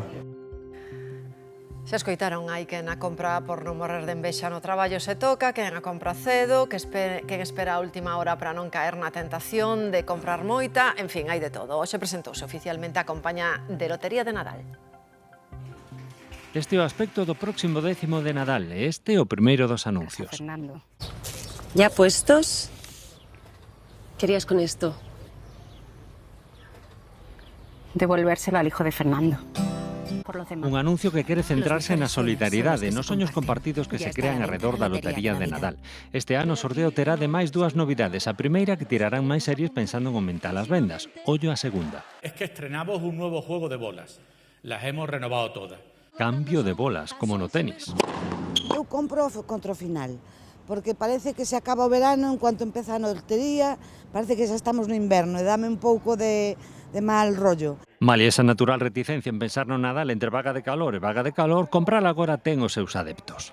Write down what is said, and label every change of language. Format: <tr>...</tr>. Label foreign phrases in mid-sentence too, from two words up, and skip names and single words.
<gl>Se escoitaron, hai quen a compra por non morrer de envexa no traballo se toca, quen a compra cedo, quen espera a última hora para non caer na tentación de comprar moita, en fin, hai de todo. Hoxe presentouse oficialmente a campaña de Lotería de Nadal. Este é o aspecto do próximo 10º de Nadal e este é o primeiro dos anuncios. Fernando.</gl> <es>¿Ya puestos? ¿Querías con esto? Devolvérselo al hijo de Fernando.</es> <gl>Un anuncio que quere centrarse na solidariedade, nos soños compartidos que se crean alrededor da Lotería de Nadal. Este ano o sorteo terá ademais dúas novidades. A primeira, que tirarán máis series pensando en aumentar as vendas. Ollo a segunda.</gl> <es>Es que estrenamos un nuevo juego de bolas. Las hemos renovado todas.</es> <gl>Cambio de bolas, como no tenis. Eu compro contra o final, porque parece que se acaba o verano,</gl> <es>en cuanto</es> <gl>empeza a lotería, parece que xa estamos no inverno e dame un pouco de</gl> <es>mal rollo.</es> <gl>Malia esa natural reticencia en pensar no Nadal entre vaga de calor e vaga de calor, comprar agora ten os seus adeptos.</gl>